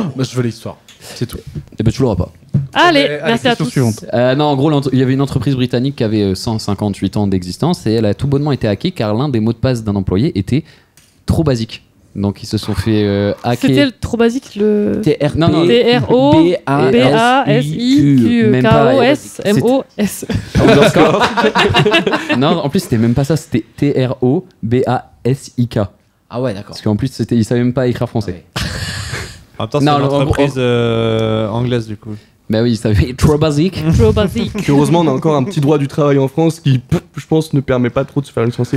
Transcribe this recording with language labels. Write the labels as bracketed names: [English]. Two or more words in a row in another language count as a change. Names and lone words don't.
[French] Bah, je veux l'histoire. C'est tout. Eh ben, tu l'auras pas. Allez, merci à question tous. suivante. Non, en gros, il y avait une entreprise britannique qui avait 158 ans d'existence et elle a tout bonnement été hackée car l'un des mots de passe d'un employé était trop basique. Donc ils se sont fait hacker. C'était trop basique le. TRP. Non, non, T-R-O-B-A-S-I-Q-K-O-S-M-O-S. Non, en plus c'était même pas ça, c'était T-R-O-B-A-S-I-K. Ah ouais, d'accord. Parce qu'en plus ils savaient même pas écrire français. En même temps, c'est Non, une en gros- entreprise anglaise du coup. Bah oui, ils savaient trop basique. Trop basique. Heureusement, on a encore un petit droit du travail en France qui, je pense, ne permet pas trop de se faire licencier.